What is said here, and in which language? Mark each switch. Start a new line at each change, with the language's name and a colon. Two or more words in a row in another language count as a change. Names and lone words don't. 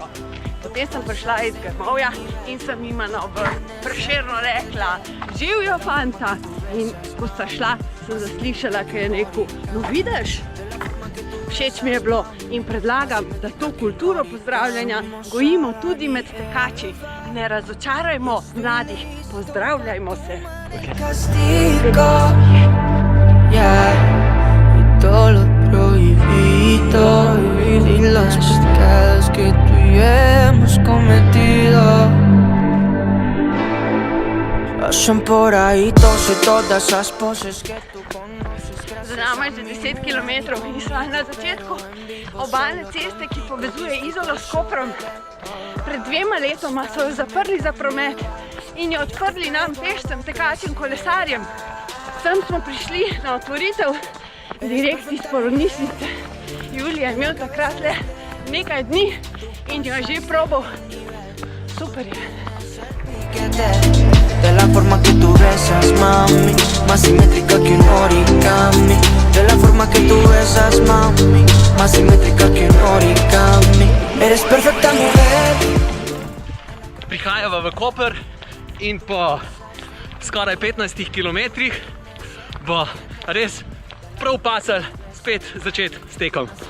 Slovenian: Potem sem prišla iz grmovja in sem jima na Prešerno rekla, živjo fanta, in ko sta šla, sem zaslišala, ker je rekel, no vidiš, všeč mi je bilo in predlagam, da to kulturo pozdravljanja gojimo tudi med tekači. Ne razočarajmo mladih, pozdravljajmo se.
Spanish: Castigo, yeah, y todo lo prohibido, y los pecados que tú y yo hemos cometido. Pasan por ahí todas esas poses que tú conoces.
Slovenian: Za nama je že 10 km in sva na začetku obalne ceste, ki povezuje Izolo s Koprom. Pred 2 letoma so jo zaprli za promet in jo odprli nam pešcem, tekačem, kolesarjem. Sem smo prišli na otvoritev direkt iz porodnišnice. Julija je imel takrat le nekaj dni in jo je že probal. Super je.
Spanish: De la forma que tú besas, mami, más simétrica que un origami. De la forma que tú besas, mami, más simétrica que un origami. Eres perfecta mujer.
Slovenian: Prihajava v Koper in po skoraj 15 kilometrih bo res prav pasal spet začeti s tekom.